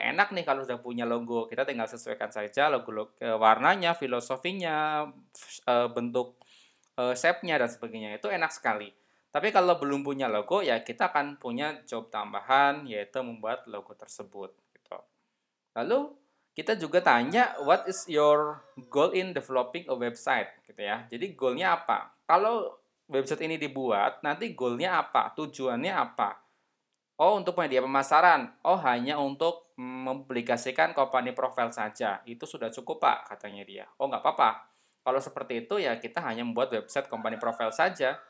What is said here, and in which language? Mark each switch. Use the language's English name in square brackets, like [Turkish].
[Indonesian] Enak nih kalau sudah punya logo, kita tinggal sesuaikan saja logo, warnanya, filosofinya, bentuk shape-nya dan sebagainya. Itu enak sekali. Tapi kalau belum punya logo, ya kita akan punya job tambahan, yaitu membuat logo tersebut. Gitu. Lalu kita juga tanya, [English] what is your goal in developing a website? [Indonesian] Gitu ya. Jadi goalnya apa? Kalau website ini dibuat, nanti goalnya apa? Tujuannya apa? Oh, untuk media pemasaran. Oh, hanya untuk mempublikasikan company profile saja. Itu sudah cukup, Pak, katanya dia. Oh, nggak apa-apa. Kalau seperti itu, ya kita hanya membuat website company profile saja.